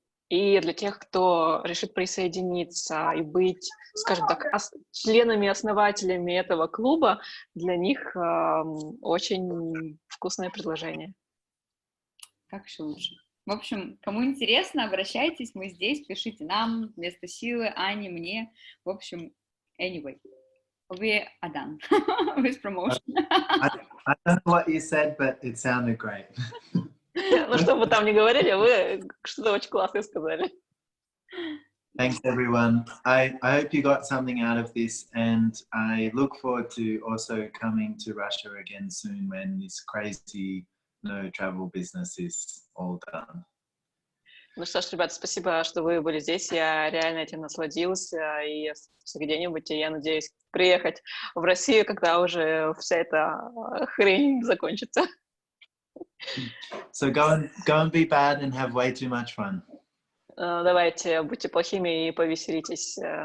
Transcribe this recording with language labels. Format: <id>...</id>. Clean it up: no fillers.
<ru>и для тех, кто решит присоединиться и быть, скажем так, членами-основателями этого клуба, для них очень вкусное предложение. Как еще лучше. В общем, кому интересно, обращайтесь, мы здесь, пишите нам вместо Силы, Ане, мне. В общем,</ru> <en>anyway, we are done with promotion. I don't know what you said, but it sounded great.</en> <ru>Ну, что бы там ни говорили, вы что-то очень классное сказали.</ru> <en>Thanks, everyone. I hope you got something out of this, and I look forward to also coming to Russia again soon when this crazy no travel business is all done.</en> <ru>Ну что ж, ребята, спасибо, что вы были здесь. Я реально этим насладился. И где-нибудь, я надеюсь, приехать в Россию, когда уже вся эта хрень закончится.</ru> <en>So go and be bad and have way too much fun.</en> <ru>Давайте, будьте плохими и повеселитесь.</ru>